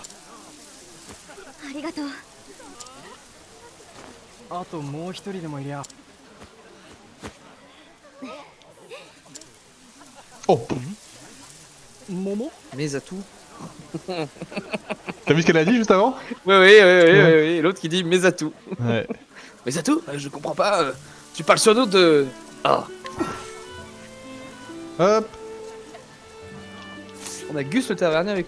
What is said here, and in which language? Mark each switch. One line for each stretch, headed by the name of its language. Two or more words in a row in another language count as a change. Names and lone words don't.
Japanese: ありがとうあともう一人でもいりゃ
French: Oh.
Japanese: 桃
French: Mes atouts. T'as vu ce qu'elle a dit juste avant? Oui. L'autre qui dit mes atouts. Ouais. Mes atouts? Je comprends pas. Tu parles sur nous de. Ah. Hop. On a Gus le tavernier avec nous.